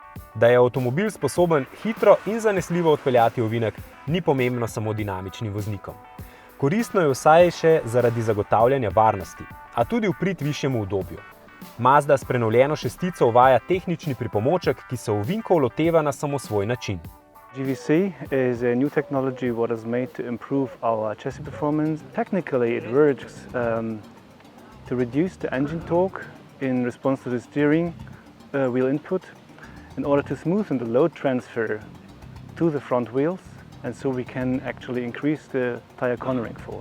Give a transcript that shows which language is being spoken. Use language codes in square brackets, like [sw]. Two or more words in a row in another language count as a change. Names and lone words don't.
[sl] Da je avtomobil sposoben hitro in zanesljivo odpeljati ovinek, ni pomembno samo dinamičnim voznikom. Koristno je vsaj še zaradi zagotavljanja varnosti, a tudi v prid višjemu udobju. Mazda s prenovljeno šestico uvaja tehnični pripomoček, ki se ovinkov loteva na samosvoj način. [en] GVC is a new technology what is made to improve our chassis performance. Technically it works to reduce the engine torque in response to the steering wheel input in order to smoothen the load transfer to the front wheels, and so we can actually increase the tire cornering force.